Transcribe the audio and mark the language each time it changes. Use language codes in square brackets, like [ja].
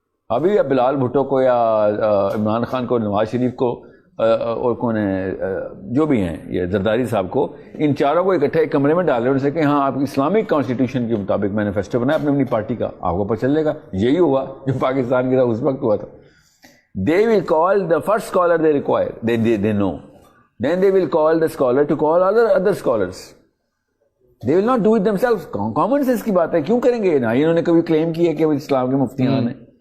[ur] ابھی یا بلال بھٹو کو یا عمران خان کو, نواز شریف کو, اور کون ہے جو بھی ہیں یہ زرداری صاحب کو, ان چاروں کو اکٹھے ایک کمرے میں ڈال رہے ان سے کہ ہاں آپ اسلامک کانسٹیٹیوشن کے مطابق مینیفیسٹو بنائے اپنی اپنی پارٹی کا, آپ کو پتہ چلے گا. یہی ہوا جو پاکستان کے ساتھ اس وقت ہوا تھا. [en] They will call the first scholar they require, they know. Then they will call the scholar to call other scholars. They will not do it themselves. [ur] Common sense کی بات ہے, کیوں کریں گے؟ نہ انہوں نے کبھی کلیم کیا کہ وہ اسلام کے مفتیان ہیں.